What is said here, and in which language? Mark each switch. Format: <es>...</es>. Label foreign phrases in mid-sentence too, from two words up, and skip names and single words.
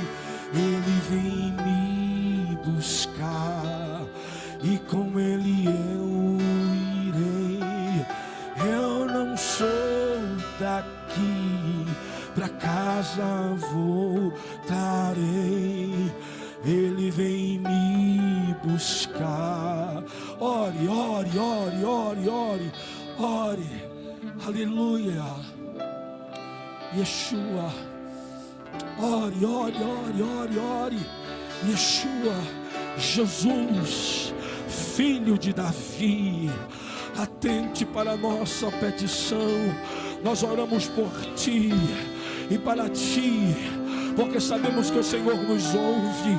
<pt>Ele vem me buscar e com ele eu irei. Eu não sou daqui, pra casa voltarei. Ele vem me me buscar. Ore, ore, ore, ore, ore, ore. Aleluia. Yeshua. Ore, ore, ore, ore, ore. Yeshua. Jesus, filho de Davi, atente para a nossa petição. Nós oramos por ti e para ti, porque sabemos que o Senhor nos ouve.</pt>